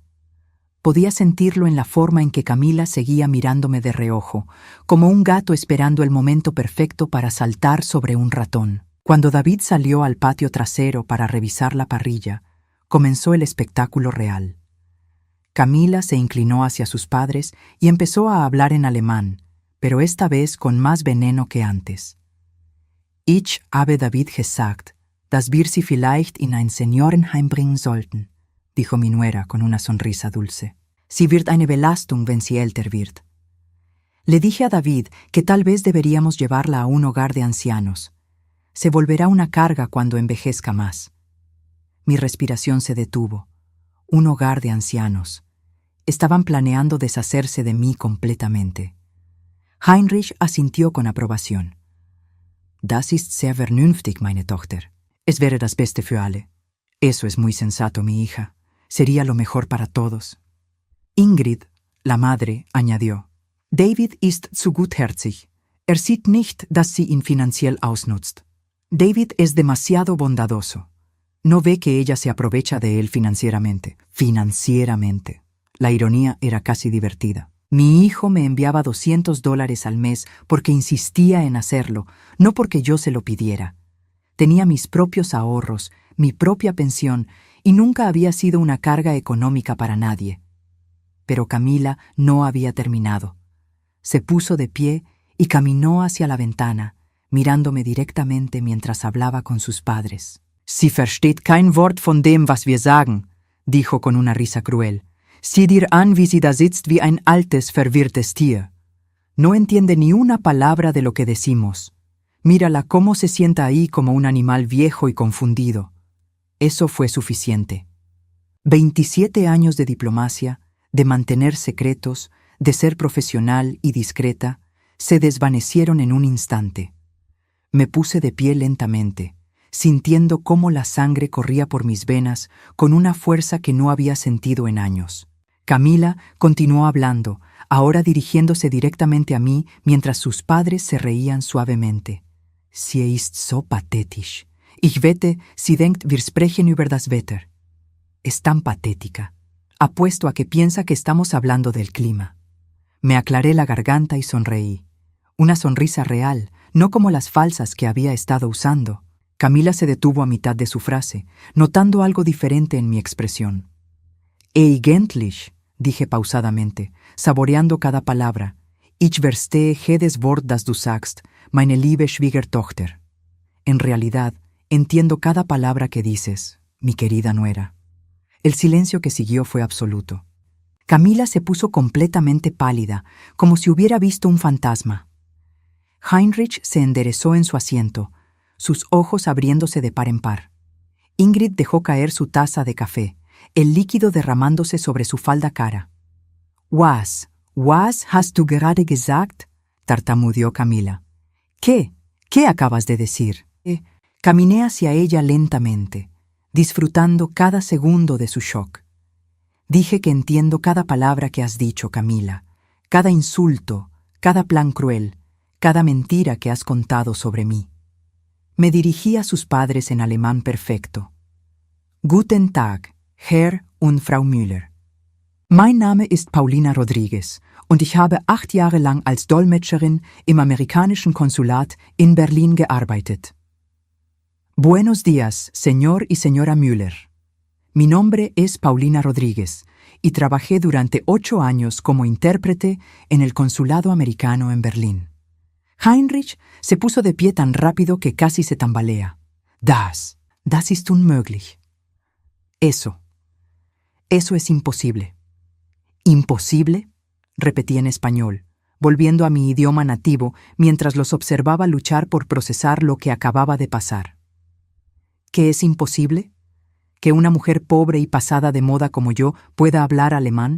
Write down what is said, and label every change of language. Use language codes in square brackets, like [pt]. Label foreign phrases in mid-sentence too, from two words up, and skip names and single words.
[es] Podía sentirlo en la forma en que Camila seguía mirándome de reojo, como un gato esperando el momento perfecto para saltar sobre un ratón. Cuando David salió al patio trasero para revisar la parrilla, comenzó el espectáculo real. Camila se inclinó hacia sus padres y empezó a hablar en alemán, pero esta vez con más veneno que antes. [de] Ich habe David gesagt, dass wir sie vielleicht in ein Seniorenheim bringen sollten, [es] dijo mi nuera con una sonrisa dulce. [de] Sie wird eine Belastung, wenn sie älter wird. [es] Le dije a David que tal vez deberíamos llevarla a un hogar de ancianos. Se volverá una carga cuando envejezca más. Mi respiración se detuvo. Un hogar de ancianos. Estaban planeando deshacerse de mí completamente. Heinrich asintió con aprobación. [de] Das ist sehr vernünftig, meine Tochter. Es wäre das Beste für alle. [es] Eso es muy sensato, mi hija. Sería lo mejor para todos. Ingrid, la madre, añadió. [de] David ist zu gutherzig. Sieht nicht, dass sie ihn finanziell ausnutzt. [es] David es demasiado bondadoso. No ve que ella se aprovecha de él financieramente. Financieramente. La ironía era casi divertida. Mi hijo me enviaba $200 al mes porque insistía en hacerlo, no porque yo se lo pidiera. Tenía mis propios ahorros, mi propia pensión, y nunca había sido una carga económica para nadie. Pero Camila no había terminado. Se puso de pie y caminó hacia la ventana, mirándome directamente mientras hablaba con sus padres. [de] «Sie versteht kein Wort von dem, was wir sagen», [es] dijo con una risa cruel. [de] «Sieh dir an, wie sie da sitzt wie ein altes, verwirrtes Tier. [es] No entiende ni una palabra de lo que decimos. Mírala cómo se sienta ahí como un animal viejo y confundido». Eso fue suficiente. 27 años de diplomacia, de mantener secretos, de ser profesional y discreta, se desvanecieron en un instante. Me puse de pie lentamente, sintiendo cómo la sangre corría por mis venas con una fuerza que no había sentido en años. Camila continuó hablando, ahora dirigiéndose directamente a mí mientras sus padres se reían suavemente. [de] «Sie ist so pathetisch. Ich wette, sie denkt, wir sprechen über das Wetter». [es] Es tan patética. Apuesto a que piensa que estamos hablando del clima. Me aclaré la garganta y sonreí. Una sonrisa real, no como las falsas que había estado usando. Camila se detuvo a mitad de su frase, notando algo diferente en mi expresión. «Eigentlich», dije pausadamente, saboreando cada palabra. [de] «Ich verstehe jedes Wort, das du sagst, meine liebe Schwiegertochter». [es] En realidad, entiendo cada palabra que dices, mi querida nuera. El silencio que siguió fue absoluto. Camila se puso completamente pálida, como si hubiera visto un fantasma. Heinrich se enderezó en su asiento, sus ojos abriéndose de par en par. Ingrid dejó caer su taza de café, el líquido derramándose sobre su falda cara. [de] «Was hast du gerade gesagt?» [es] tartamudeó Camila. «¿Qué? ¿Qué acabas de decir?» Caminé hacia ella lentamente, disfrutando cada segundo de su shock. Dije que entiendo cada palabra que has dicho, Camila, cada insulto, cada plan cruel, cada mentira que has contado sobre mí. Me dirigí a sus padres en alemán perfecto. [de] «Guten Tag, Herr und Frau Müller». Mein Name ist Paulina Rodriguez und ich habe 8 Jahre lang als Dolmetscherin im amerikanischen Konsulat in Berlin gearbeitet. [es] Buenos días, señor y señora Müller. Mi nombre es Paulina Rodríguez y trabajé durante 8 años como intérprete en el consulado americano en Berlín. Heinrich se puso de pie tan rápido que casi se tambalea. [de] Das ist unmöglich. [es] Eso es imposible. ¿Imposible?, repetí en español, volviendo a mi idioma nativo mientras los observaba luchar por procesar lo que acababa de pasar. ¿Qué es imposible? ¿Que una mujer pobre y pasada de moda como yo pueda hablar alemán?